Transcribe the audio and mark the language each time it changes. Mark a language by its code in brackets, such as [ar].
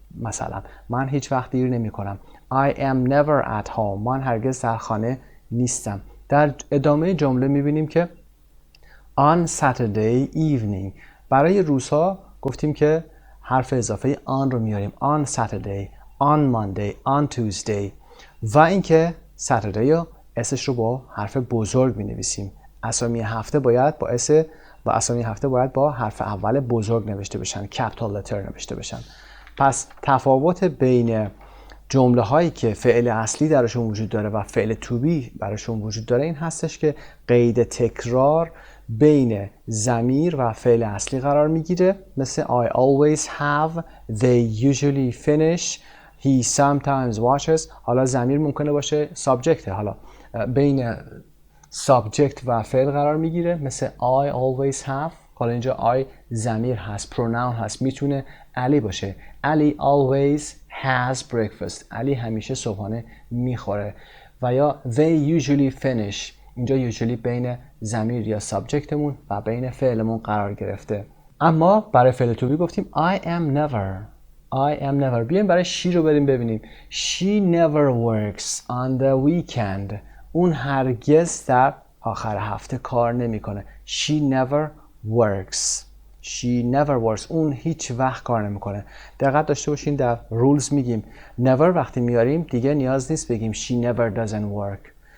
[fa] مثلا من هیچ وقت دیر نمی کنم. [en] I am never at home. [fa] من هرگز در خانه نیستم. در ادامه جمله میبینیم که [en] on Saturday evening. [fa] برای روزها گفتیم که حرف اضافه on رو میاریم. [en] on Saturday, on Monday, on Tuesday. [fa] و اینکه Saturday رو اسش رو با حرف بزرگ می نویسیم. اسامی هفته باید با اس و اسامی هفته باید با حرف اول بزرگ نوشته بشن، capital letter نوشته بشن. پس تفاوت بین جمله هایی که فعل اصلی درشون وجود داره و فعل to be براشون وجود داره این هستش که قید تکرار بین ضمیر و فعل اصلی قرار میگیره، مثل [en] I always have, they usually finish, he sometimes watches. [fa] حالا ضمیر ممکنه باشه subject، حالا بین subject و فعل قرار میگیره، مثل [en] I always have. [fa] حالا اینجا I ضمیر هست، pronoun هست، میتونه علی باشه. [en] علی always has breakfast. [fa] علی همیشه صبحانه میخوره. [en] و یا they usually finish. [fa] اینجا usually بین ضمیر یا subjectمون و بین فعلمون قرار گرفته. اما برای فعل to be گفتیم [en] I am never. [fa] بیایم برای she رو بریم ببینیم. [en] She never works on the weekend. [fa] اون هرگز در آخر هفته کار نمیکنه. [en] She never works. [fa] اون هیچ وقت کار نمیکنه. دقت داشته باشین در rules میگیم never وقتی میاریم دیگه نیاز نیست بگیم [en] she never doesn't work.